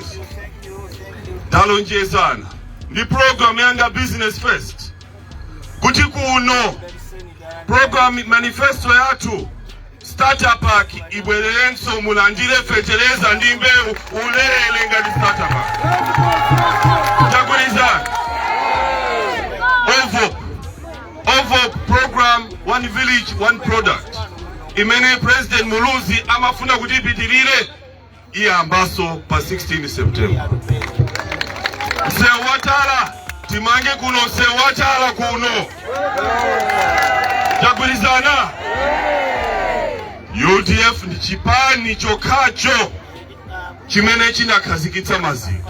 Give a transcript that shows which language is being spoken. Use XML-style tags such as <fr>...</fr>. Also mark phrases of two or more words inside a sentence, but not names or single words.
<ny>Talonjezana ndi program yanga Business First kuti kuno</ny> <en>program manifesto</en> <ny>yathu</ny> <en>starter pack</en> <ny>ibwererenso mulandire fetereza ndi mbewu ulele ngati</ny> <en>starter pack.</en> <ny>Chakulizana.</ny> <en>OVO program, one village, one product.</en> <ny>Imene President Muluzi amafuna kuti ipitirire iyambaso pa 16 September. Sewatala timange kuno, sewatala kuno. Chakulizana. UDF ndi chipani chokhacho chimene chinakhazikitsa maziko.</ny>